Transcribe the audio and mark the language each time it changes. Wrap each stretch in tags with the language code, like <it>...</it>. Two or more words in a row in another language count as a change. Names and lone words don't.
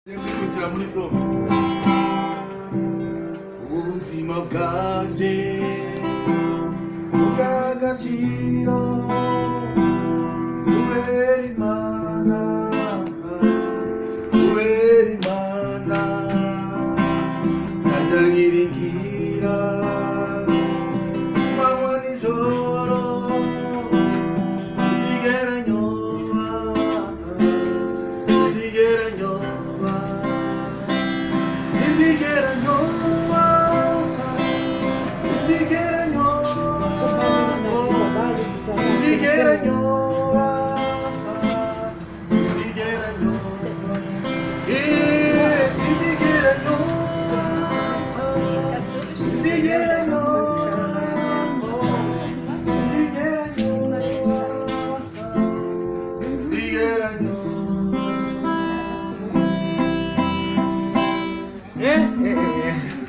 <pt>Encontramos bonito.</pt> <rw>Ubuzima bwanjye bw'agaciro kubera Imana, kubera Imana nzajya nyiringira manywa nijoro nzigera nyoba, nzigera nyoba, nzigera nyoba, nzigera nyoba, nzigera nyoba, nzigera nyoba, nzigera nyoba, nzigera nyoba, nzigera nyoba, nzigera nyoba.</rw>